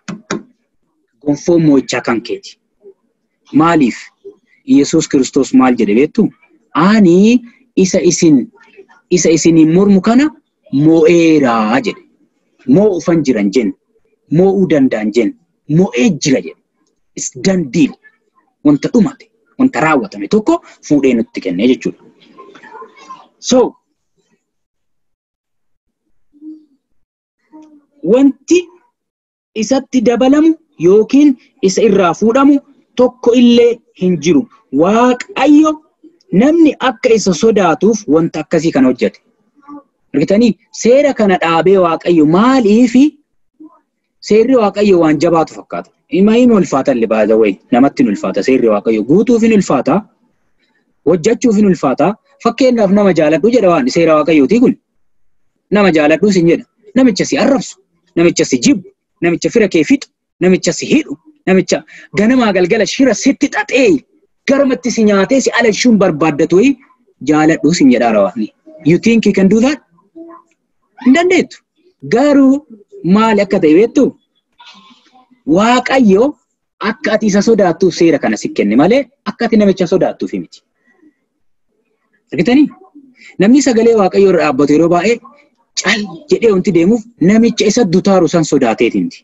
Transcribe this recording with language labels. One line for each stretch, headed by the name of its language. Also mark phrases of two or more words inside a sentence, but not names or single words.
Oromo: Gonfoon moo'ichaa kan keeti. Maaliif? Yesuus Kiristoos maal jedhe beektu? Ani isa isin isa isiniin mormu kana moo'eeraa jedhe. Moo'ufan jiran jenna. Moo'uu danda'an jenna. Moo'ee jira jedhe.
English: It's done deal.
Oromo: Wanta dhumate, wanta raawwatame tokko fuudhee nutti kennee jechuudha. So, wanti isatti dabalamu yookiin isa irraa fuudhamu tokko illee hin jiru. Waaqayyo namni akka isa sodaatuuf wanta akkasii kan hojjete. Argitanii seera kana dhaabee Waaqayyo maaliifi seerri Waaqayyo waan jabaatu fakkaata. Imaayini ulfaata illee
English: by the way
Oromo: namatti ulfaata seerri Waaqayyo guutuuf hin ulfaata. Hojjechuuf hin ulfaata. Fakkeenyaaf nama jaaladhu jedha waan seera Waaqayyooti kun. Nama jaaladhu sin jedha. Namicha si arrabsu, namicha si jibbu, namicha fira kee fixu, namicha si hidhu, namicha ganamaa galgala shira sitti xaxee garamatti si nyaatee si alashuun barbaaddatu jaaladhu sin jedha rawaani.
English: You think you can do that?
Oromo: Hin dandeettu. Garuu maal akka ta'e beektu? Waaqayyo akka ati isa sodaattuuf seera kana si kenne malee akka ati namicha sodaattuuf miti. Argitanii? Namni sagalee Waaqayyoo irra dhaabbatu yeroo baay'ee cal jedhee wanti deemuuf namicha isa dutaaru san sodaateeti miti.